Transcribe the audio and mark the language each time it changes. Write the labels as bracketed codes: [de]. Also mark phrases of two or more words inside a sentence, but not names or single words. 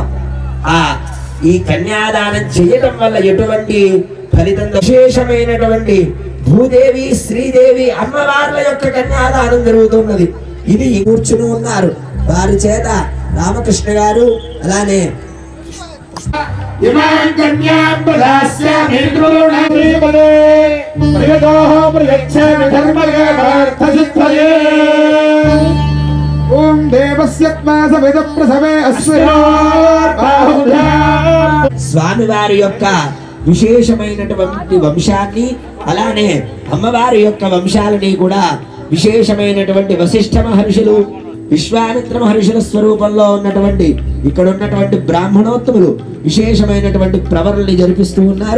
[te] ఈ కన్యాదానం చేయటం వల్ల ఎటువంటి ఫలితం? విశేషమైనటువంటి భూదేవి శ్రీదేవి అమ్మవార్ల యొక్క కన్యాదానం జరుగుతున్నది. ఇది కూర్చుని ఉన్నారు. వారి చేత రామకృష్ణ గారు అలానే [sa] ఇమాం కన్యా दास्यामि द्रोणामीपदे प्रियतोः प्रयच्छामि धर्मकामार्थसिद्धये ॐ देवस्यत्मा सविदप्रसवे अस्मयोर्बाहुभ्याम् [te] స్వామివారి యొక్క విశేషమైనటువంటి వంశాన్ని అలానే అమ్మవారి యొక్క వంశాలని కూడా విశేషమైనటువంటి వశిష్ఠ మహర్షులు విశ్వామిత్ర మహర్షుల స్వరూపంలో ఉన్నటువంటి ఇక్కడ ఉన్నటువంటి బ్రాహ్మణోత్తములు విశేషమైనటువంటి ప్రవరణని జరిపిస్తూ ఉన్నారు.